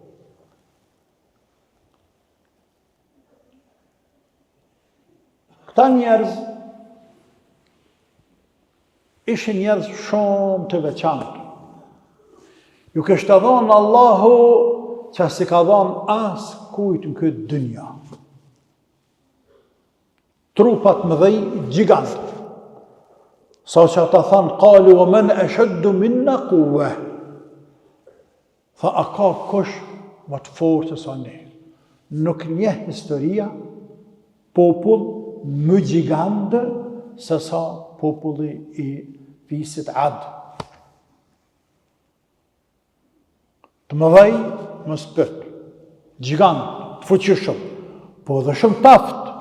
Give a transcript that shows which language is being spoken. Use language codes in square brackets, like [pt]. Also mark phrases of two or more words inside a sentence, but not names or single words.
[sq] Këta njerëz ishin njerëz shumë të veçantë. Ju kishte dhënë Allahu që si ka dhënë as kujt në këtë dynja. Trupat mëdhej gjigant. Sa që ata thanë, [ar] قالوا ومن أشد منا قوة. [sq] Tha, a ka kush më të fortë se ne? Nuk njeh historia popull më gjigant se sa populli i fisit Ad. Të mëdhej më spyt, gjigant, të fuqishëm, po dhe shumë taft.